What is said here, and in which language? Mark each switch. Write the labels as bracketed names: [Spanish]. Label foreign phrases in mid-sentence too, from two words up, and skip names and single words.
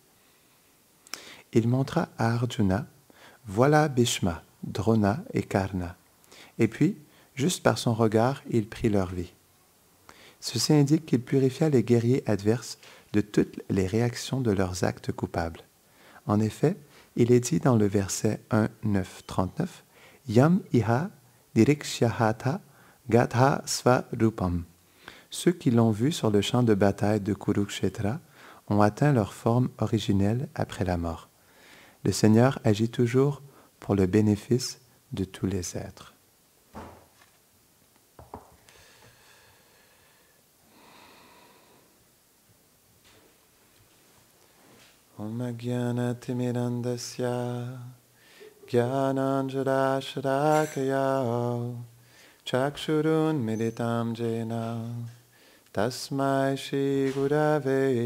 [French] Il montra à Arjuna, voilà Bhishma, Drona et Karna. Et puis, juste par son regard, il prit leur vie. Ceci indique qu'il purifia les guerriers adverses de toutes les réactions de leurs actes coupables. En effet, il est dit dans le verset 1, 9, 39, [Sanskrit] Yam iha dirikshyahata gatha svarupam. [French] Ceux qui l'ont vu sur le champ de bataille de Kurukshetra ont atteint leur forme originelle après la mort. Le Seigneur agit toujours pour le bénéfice de tous les êtres. [Sanskrit] Om Jnana Timirandasya Jnananjana Shrakaya Chakshurun Militam Jena Tasmai Shri Gurave